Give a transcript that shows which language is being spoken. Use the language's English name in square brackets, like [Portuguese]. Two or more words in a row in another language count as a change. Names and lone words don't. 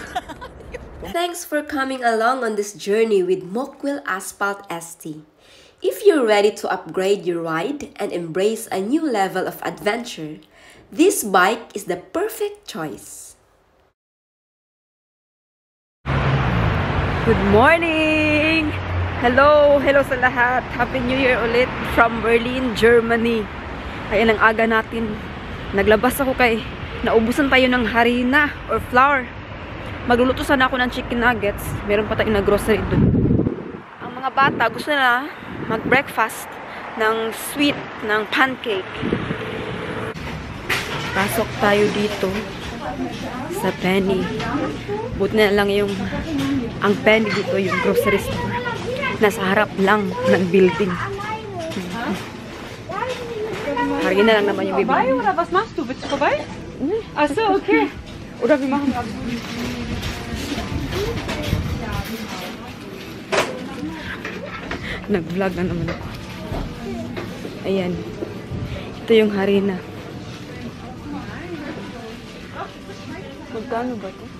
[English] Thanks for coming along on this journey with Mockwheel Asphalt ST. If you're ready to upgrade your ride and embrace a new level of adventure, this bike is the perfect choice. Good morning! Hello! Hello [Filipino] sa lahat! [English] Happy New Year ulit from Berlin, Germany. [Filipino] Ayan ang aga natin. Naglabas ako kay naubusan tayo ng harina [English] or flour. [Filipino] Magluluto sana ako ng [English] chicken nuggets. [Filipino] Meron pa tayong na grocery dun. Ang mga bata gusto na mag-breakfast ng sweet, ng pancake. Pasok tayo dito sa Penny. Buti na lang ang Penny dito, yung [English] grocery store. [Filipino] Nasa harap lang ng building. Harina na lang naman yung bibili. [German] Oder was machst du? Bist du vorbei? Ach so, okay. Oder wir machen das. [Filipino] Nag-vlog na naman ako. Ayan. Ito yung harina. Magkano ba ito?